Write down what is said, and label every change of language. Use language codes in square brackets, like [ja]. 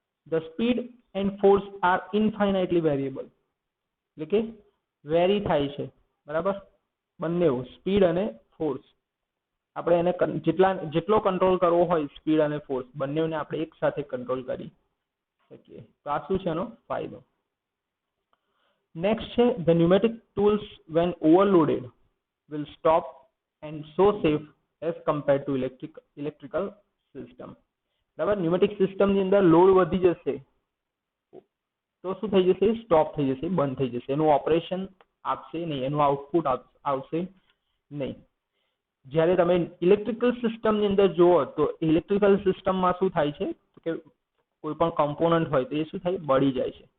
[en] The speed and force are infinitely variable. [gu] એટલે કે very થાય છે. બરાબર. બંને સ્પીડ અને ફોર્સ આપણે એને જેટલો કંટ્રોલ કરવો હોય સ્પીડ અને ફોર્સ બંનેને આપણે એક સાથે કંટ્રોલ કરી શકીએ. તો આ શું છે એનો ફાયદો. નેક્સ્ટ છે [en] the pneumatic tools when overloaded will stop and so safe as compared to electrical system. [gu] બરાબર, ન્યુમેટિક સિસ્ટમ ની અંદર લોડ વધી જશે તો શું થઈ જશે, સ્ટોપ થઈ જશે, બંધ થઈ જશે, એનું ઓપરેશન આપશે નહીં, એનું આઉટપુટ આવશે નહીં. જ્યારે તમે ઇલેક્ટ્રિકલ સિસ્ટમની અંદર જુઓ તો ઇલેક્ટ્રિકલ સિસ્ટમમાં શું થાય છે કે કોઈ પણ કમ્પોનન્ટ હોય તો એ શું થાય, બળી જાય છે.